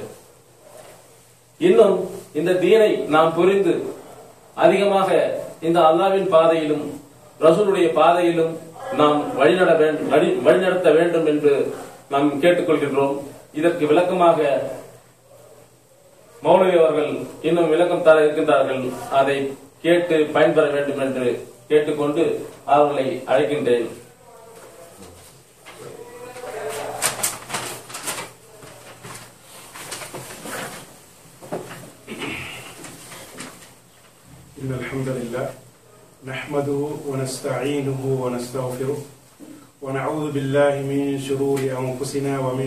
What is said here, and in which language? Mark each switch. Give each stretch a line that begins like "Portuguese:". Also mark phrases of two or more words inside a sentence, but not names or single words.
Tamil: இன்னும் இந்த தீனை நாம் புரிந்து அதிகமாக இந்த அல்லாஹ்வின் பாதையிலும் ரசூலுடைய பாதையிலும் நாம் வழிநடத்த வேண்டும் என்று நாம் கேட்டுக்கொள்கின்றோம். இதற்கு விளக்கமாக மௌலவி அவர்கள் இன்னும் விளக்கம் தர இருக்கின்றார்கள். அதை கேட்டு பயன்பெற வேண்டும் என்று கேட்டுக்கொண்டு அவர்களை அழைக்கின்றேன்.
Arabic: إن الحمد لله نحمده ونستعينه ونستغفره ونعوذ بالله من شرور أنفسنا ومن